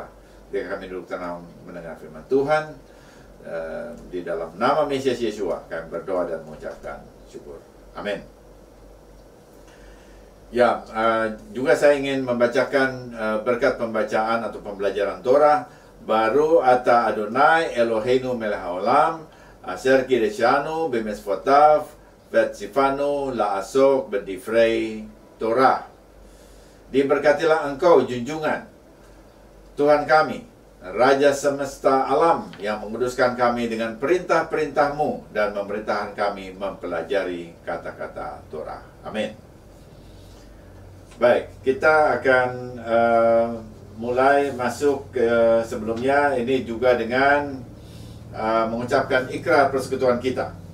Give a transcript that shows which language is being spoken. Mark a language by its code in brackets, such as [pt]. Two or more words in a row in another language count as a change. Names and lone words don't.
[id] Biar kami duduk tenang mendengar firman Tuhan. Di dalam nama Mesias Yeshua kami berdoa dan mengucapkan syukur. Amin. Ya, juga saya ingin membacakan berkat pembacaan atau pembelajaran Torah. [he] ברוך אתה אדוני אלוהינו מלך העולם אשר קדשנו במצוותיו וציוונו לעסוק בדברי תורה. [id] Diberkatilah engkau junjungan Tuhan kami, Raja semesta alam, yang menguduskan kami dengan perintah-perintah-Mu dan memerintahkan kami mempelajari kata-kata Torah. Amin. Baik, kita akan mulai masuk ke sebelumnya ini juga dengan mengucapkan ikrar persekutuan kita.